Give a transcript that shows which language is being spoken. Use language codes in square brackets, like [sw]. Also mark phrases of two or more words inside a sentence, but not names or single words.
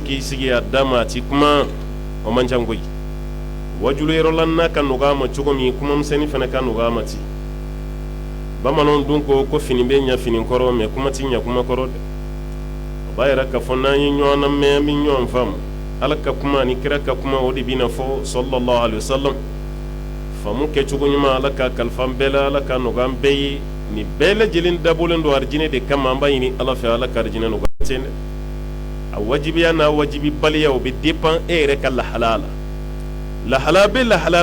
[bm] k'i sigi a da ma a ti kuma o man ca koyi wajulu yɔrɔla n'a ka nɔgɔ a ma cogo min kumamisɛnnin fana ka nɔgɔ a ma ten bamananw dun ko fini bɛ ɲɛ fini kɔrɔ mɛ kuma ti ɲɛ kuma kɔrɔ dɛ o b'a yɛrɛ k'a fɔ n'an ye ɲɔgɔn lamɛn an bɛ ɲɔgɔn faamu Ala ka kuma ani kira ka kuma o de bɛ na fɔ [ar] صلى الله عليه وسلم [bm] faamu kɛcogo ɲuman Ala ka kalifa an bɛɛ la Ala ka nɔgɔ an bɛɛ ye nin bɛɛ lajɛlen dabɔlen don arijinɛ de kama an b'a ɲini Ala fɛ Ala ka arijinɛ nɔgɔya ten dɛ a wajibiya n'a wajibibaliya o bɛ dépend e yɛrɛ ka lahala la lahala bɛ lahala